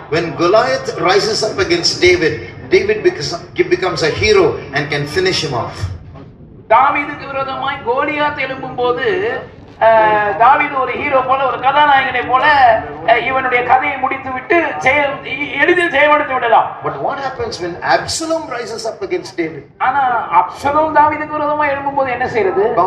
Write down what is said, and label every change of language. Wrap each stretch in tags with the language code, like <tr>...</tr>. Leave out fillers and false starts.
<en>When Goliath rises up against David, David becomes a hero and can finish him off.</en> <ta>தாவீதுக்கு விரோதமாய் கோலியாத் எழும்பும் போது தாவீது ஒரு ஹீரோ போல, ஒரு கதாநாயகனை போல இவனுடைய கதையை முடித்துவிட்டு எளிதில் ஜெயமெடுத்து விடலாம்.</ta> <en>But what happens when Absalom rises up against David?</en> <ta>ஆனா அப்சலோம் தாவீதுக்கு விரோதமா எழும்பும்போது என்ன செய்யறது?</ta>